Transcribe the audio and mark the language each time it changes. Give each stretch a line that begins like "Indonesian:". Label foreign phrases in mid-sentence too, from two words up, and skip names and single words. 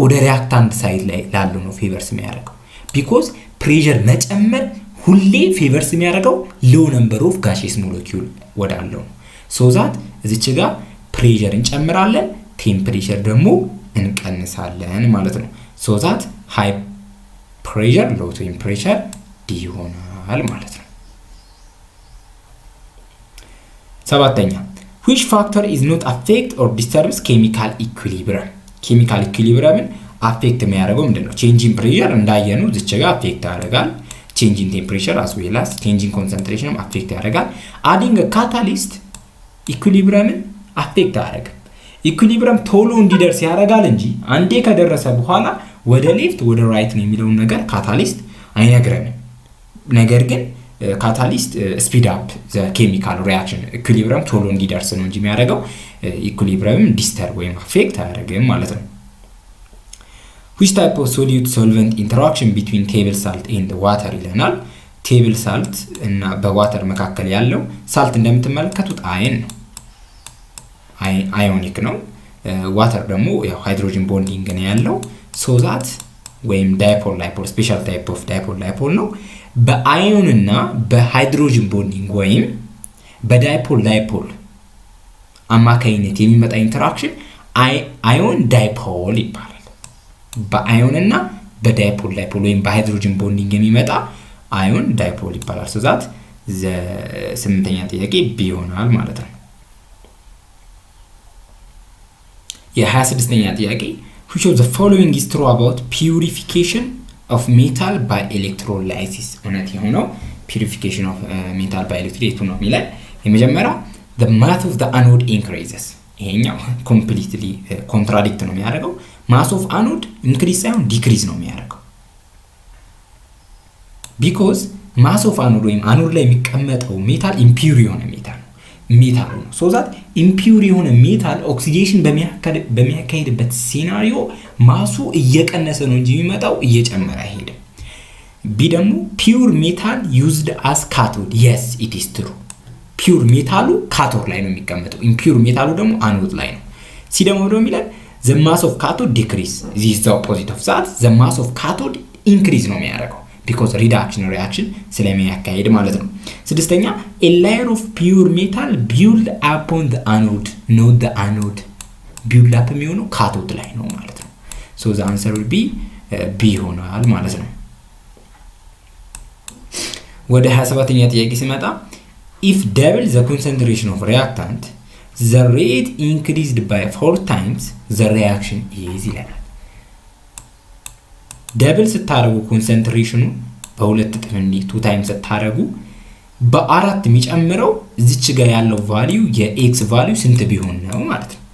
Amharic: ወደ
English: reactant side
Amharic: ላይ ላለው ነው ፌቨርስ የሚያደርገው።
English: because pressure
Amharic: መጨመር ሁሌ ፌቨርስ የሚያደርገው
English: low number of gaseous molecule
Amharic: ወዳለው ነው።
English: so that
Amharic: እዚች ጋር ፕሬሸር እንጨምራለን፣ ቴምፕሬቸር ደግሞ እንቀንሳለን ማለት ነው።
English: so that high pressure low temperature D
Amharic: ይሆናል ማለት ነው። ሰባተኛ
English: which factor is not affect or disturbs chemical equilibrium chemical equilibrium affect
Amharic: የሚያደርገው ምንድነው?
English: changing pressure
Amharic: እንዳየነው እዚች ጋር አፌክት ያደርጋል።
English: changing temperature as well as changing concentration affect
Amharic: ያደርጋል።
English: adding catalyst equilibrium affect
Amharic: ያደርጋል። ኢኩሊብሪየም ቶሎ እንዲደርስ ያደርጋል እንጂ አንዴ ከደረሰ በኋላ ወደ ሌፍት ወደ ራይት ነው የሚለውን ነገር ካታሊስት አይነግረንም። ነገር ግን
English: catalyst speed up the chemical reaction
Amharic: ኢኩሊብሪየም ቶሎ እንዲደርስ ነው እንጂ የሚያደርገው ኢኩሊብሪየም ዲስተርብ ወይም አፌክት አያደርግም ማለት ነው።
English: which type of solute solvent interaction between table salt and water
Amharic: ይለናል።
English: table salt
Amharic: እና በዋተር መካከል ያለው ሳልት እንደምትመለከቱት አየን ነው፣ አዮኒክ ነው። ዋተር ደግሞ ያው
English: hydrogen bonding
Amharic: ነው ያለው።
English: so that
Amharic: ወይም
English: dipole dipole special type of dipole dipole
Amharic: ነው። በአዮን እና
English: hydrogen bonding
Amharic: ወይም
English: dipole dipole
Amharic: አማካኝነት የሚመጣ ኢንተራክሽን
English: ion dipole
Amharic: ይባላል። በአዮን እና
English: dipole dipole
Amharic: ወይም
English: hydrogen bonding
Amharic: የሚመጣ
English: ion dipole
Amharic: ይባላል።
English: so that
Amharic: ስምንተኛ ጥያቄ ቢ ይሆናል ማለት ነው። የ26ኛ ጥያቄ
English: which of the following is true about purification of metal by electrolysis
Amharic: እውነት የሆነው
English: purification of metal by electrolysis
Amharic: ነው የሚለው። የመጀመሪያ
English: the mass of the anode increases
Amharic: ይሄኛው
English: completely contradict
Amharic: ነው የሚያደርገው።
English: mass of anode increase
Amharic: ሳይሆን decrease ነው የሚያደርገው።
English: because mass of anode
Amharic: ወይም anode ላይ የሚቀመጠው ሜታል impure የሆነ ሜታል ነው።
English: so that impure
Amharic: የሆነ ሜታል ኦክሲዴሽን በሚያካሄድበት ሲናሪዮ ማሱ እየቀነሰ ነው እንጂ የሚመጣው እየጨመረ አይሄድም። ቢ ደግሞ
English: pure metal used as cathode yes it is true pure
Amharic: ሜታሉ ካቶድ ላይ ነው የሚቀመጠው፣
English: impure metal
Amharic: ደግሞ anode ላይ ነው። ሲ ደግሞ የሚለው
English: the mass of cathode decrease this is the opposite of that the mass of cathode increase
Amharic: ነው የሚያደርገው
English: because reduction reaction
Amharic: ስለሚያካሄድ ማለት ነው። ስድስተኛ
English: a layer of pure metal build upon the anode not the anode build up
Amharic: የሚሆነው ካቶድ ላይ ነው ማለት ነው።
English: so the answer will be B
Amharic: ይሆናል ማለት ነው። ወደ 27ኛ ጥያቄ ሲመጣ
English: if double the concentration of reactant the rate increased by 4 times the reaction is
Amharic: ይላል። ደብል ስታረጉ ኮንሰንትሬሽኑ በሁለት እጥፍ እንዲህ 2 ታይምስ ስታረጉ በአራት የሚጨምረው እዚች ጋር ያለው ቫልዩ የኤክስ ቫልዩ ስንት ቢሆን ነው ማለት ነው።